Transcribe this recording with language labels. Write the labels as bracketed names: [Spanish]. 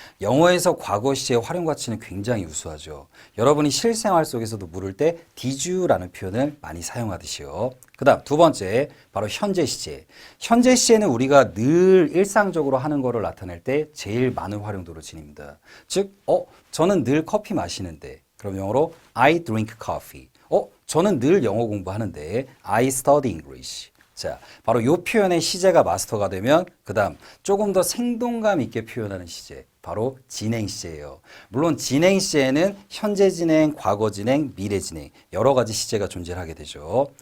[Korean] 영어에서 과거 시제의 활용 가치는 굉장히 우수하죠. 여러분이 실생활 속에서도 물을 때 did라는 표현을 많이 사용하듯이요. 그 다음 두 번째, 바로 현재 시제. 현재 시제는 우리가 늘 일상적으로 하는 거를 나타낼 때 제일 많은 활용도를 지닙니다. 즉, 저는 늘 커피 마시는데. 그럼 영어로 [English] I drink coffee. [Korean] 저는 늘 영어 공부하는데 [English] I study English. [Korean] 자, 바로 이 표현의 시제가 마스터가 되면 그 다음 조금 더 생동감 있게 표현하는 시제, 바로 진행 시제예요. 물론 진행 시제에는 현재 진행, 과거 진행, 미래 진행 여러 가지 시제가 존재하게 되죠.